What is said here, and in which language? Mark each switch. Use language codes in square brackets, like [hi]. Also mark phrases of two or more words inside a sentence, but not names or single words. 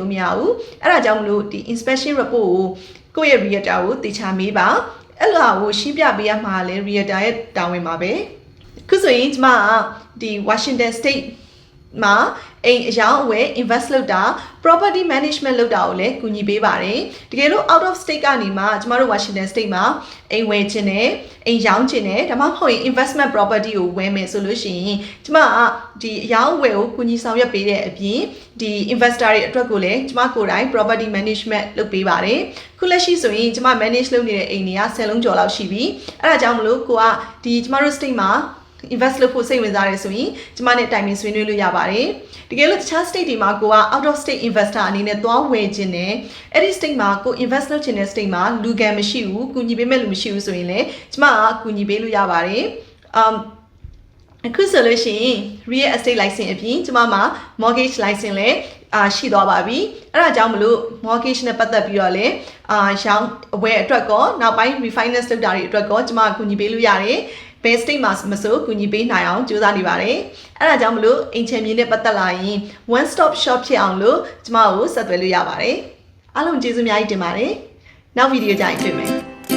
[my] လို့မရဘူးအဲ့ဒါကြောင့်မလို့ဒီ [en] inspection report [my] ကိုယ့်ရဲ့ realtor ကိုတေချာမေးပါအဲ့လိုကိုရှင်းပြပေးရမှာလဲ realtor ရဲ့တာဝန်ပါပဲခုဆိုရင်ဒီမှာဒီ Washington State မှာအိမ်အယောင်အဝယ် invest လုပ်တာ [en] property management [my] လုပ်တာကိုလည်းကူညီပေးပါတယ်တကယ်လို့ [en] out of state [my] ကနေမှကျမတို့ Washington State မှာအိမ်ဝယ်ခြင်း နဲ့အိမ်ရောင်းခြင်းနဲ့ဒါမှမဟုတ်ရင် [en] investment property [my] ကိုဝယ်မယ်ဆိုလို့ရှိရင်ကျမဒီအယောင်အဝယ်ကိုကူညီဆောင်ရွက်ပေးတဲ့အပြင်ဒီ investor တွေအတွက်ကိုလည်းကျမကိုယ်တိုင် [en] property management [my] လုပ်ပေးပါတယ်ခုလက်ရှိဆိုရင်ကျမ manage လုပ် နေတဲ့အိမ်တွေက10လုံးကျော်လောက်ရှိပြီအဲ့ဒါကြောင့်မလို့ကိုကဒီကျမတို့ state မှာinvest လုပ်ဖို့စိတ်ဝင်စားတယ်ဆိုရင်ကျမနဲ့တိုင်ပင်ဆွေးနွေးလို့ရပါတယ်တကယ်လို့တခြား state တွေမှာကိုက [en] out of state investor [my] အနေနဲ့သွားဝယ်ခြင်းနဲ့အဲ့ဒီ state မှာကို invest လုပ်ခြင်းတဲ့ state မှာလူကန်မရှိဘူးကူညီပေးမဲ့လူမရှိဘူး ဆိုရင်လည်းကျမကကူညီပေးလို့ရပါတယ်အခုဆိုလို့ရှိရင် [en] real estate license [my] အပြင်ကျမမှာ [en] mortgage license [my] လည်းရှိသွားပါပြီအဲ့ဒါကြောင့်မလို့ mortgage နဲ့ပတ်သက်ပြီးတော့လည်းရောင်းအဝယ်အတွက်ကောနောက်ပိုင်း refinance လုပ်တာတွေအတွက်ကောကျမကူညီပေးလို့ရတယ်ဘယ် state မှာမဆိုကူညီပေးနိုင်အောင်ကြိုးစားနေပါတယ်အဲ့ဒါကြောင့်မလို့အိမ်ချမ်းမြေနဲ့ပတ်သက်လာရင် [en] one stop shop [my] ဖြစ်အောင်လို့ကျမကိုဆက်သွယ်လို့ရပါတယ်အားလုံးကျေးဇူးအများကြီးတင်ပါတယ်နောက်ဗီဒီယိုကြရင်တွေ့မယ်